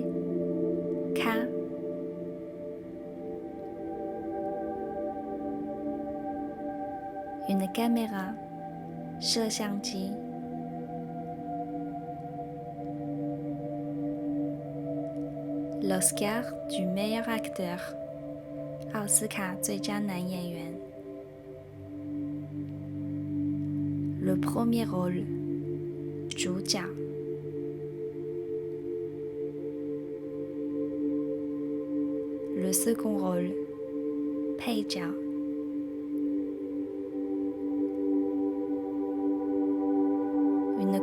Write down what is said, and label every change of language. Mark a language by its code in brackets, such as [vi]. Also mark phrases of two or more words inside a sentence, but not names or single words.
[fr] 卡。Une caméra，摄像机。L'Oscar du meilleur acteur， [zh] 奥斯卡最佳男演员。 [fr] Le premier rôle， [zh] 主角。Le [fr] second rôle， [zh] 配角。Une